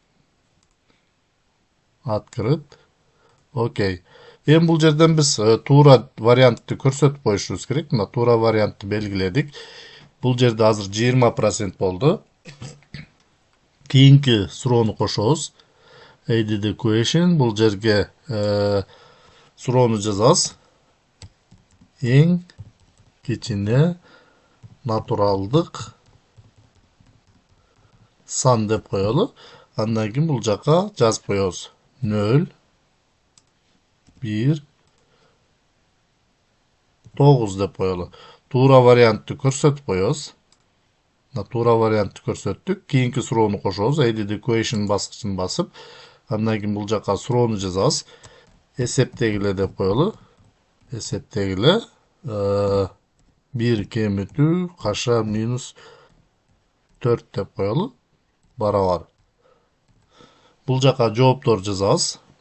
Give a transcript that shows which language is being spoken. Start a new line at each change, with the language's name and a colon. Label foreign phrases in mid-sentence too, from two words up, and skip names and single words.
Russian: Открыть. OK.
Kyrgyz: Эми бул жерден биз туура вариантты көрсөтүп коюшубуз керек. Мына туура вариантты белгиледик. Бул жерде азыр 20% болду. Кийинки суроону кошобуз.
English: Add question.
Kyrgyz: Бул жерге суроону жазабыз. Эң кичине натуралдык сан деп коелу. Андан кийин бул жака жазып коебуз. 0 1 9 деп коелу. Туура вариантты көрсөтүп коебуз. Туура вариантты көрсөттүк. Кийинки суроону кошобуз.
English: Add question
Kyrgyz: баскычын басып, андан кийин бул жака суроону жазабыз. Эсептегиле деп коелу. Эсептегиле 1 кемитүү каша минус 4 деп коелу. Барабар. Бул жака жооптор жазабыз.